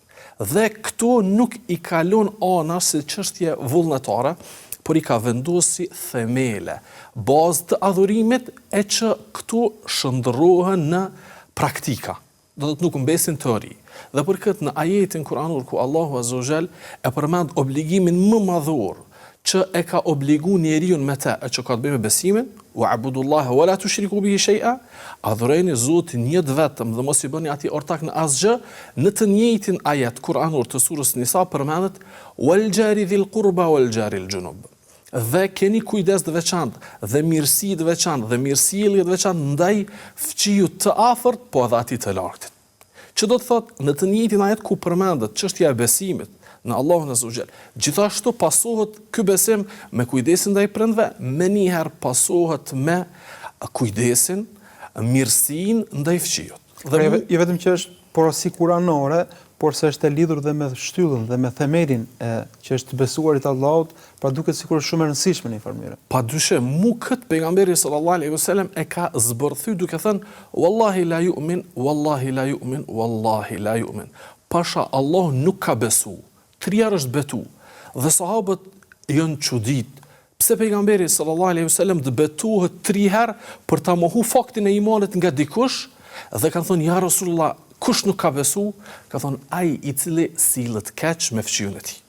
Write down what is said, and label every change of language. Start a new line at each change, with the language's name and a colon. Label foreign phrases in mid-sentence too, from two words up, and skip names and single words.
Albanian: Dhe këtu nuk i kalon ana si çështje vullnetare, por i ka vendosur si themele, bazë të adhurimit e që këtu shndërrohen në praktika. Do të nuk mbesin teori. Dhe për këtë në ajetin kuranor ku Allahu
Arabic: Azza wa Jall
Albanian: e përmend obligimin më madhor që e ka obligu njeriu me të, e që ka të bëjë me besimin,
Arabic: wa abudullaha wa la tushriku bihi shay'a,
Albanian: adhurojeni Zotin një vetëm dhe mos i bëni atij ortak në asgjë. Në të njëjtin ajet kuranor të surës Nisa përmendet
Arabic: wal jari dhil qurba wal jari al junub.
Albanian: Dhe keni kujdes të veçantë dhe mirësi të veçantë dhe mirësjellje të veçantë ndaj fëmijëve të afërt, po edhe atij të largët. Që do të thotë në të njëjtin ajet ku përmendet çështja e besimit në Allahun
Arabic: Azza wa Jall,
Albanian: gjithashtu pasohet ky besim me kujdesin ndaj prindve, me njëherë pasohet me kujdesin, mirësinë ndaj fëmijëve. Dhe jo vetëm që është porosi kuranore, por se është e lidhur dhe me shtyllën dhe me themelin që është besuarit Allahut, pra duket sikur është shumë e rëndësishme në një farë mënyrë. Padyshim, mu këtë pejgamberi
Arabic: sallallahu alaihi wasallam
Albanian: e ka zbërthy duke thënë
Arabic: wallahi la yu'min, wallahi la yu'min, wallahi la yu'min.
Albanian: Pasha Allah nuk ka besu. 3 herë është betu. Dhe sahabët janë çudit. Pse pejgamberi
Arabic: sallallahu alaihi wasallam
Albanian: të betohet 3 herë për ta mohu faktin e imanit nga dikush, dhe kanë thënë
Arabic: ja Rasulullah,
Albanian: kush nuk ka besu, ka thonë ai i cili sillet keq me fëmijën e tij.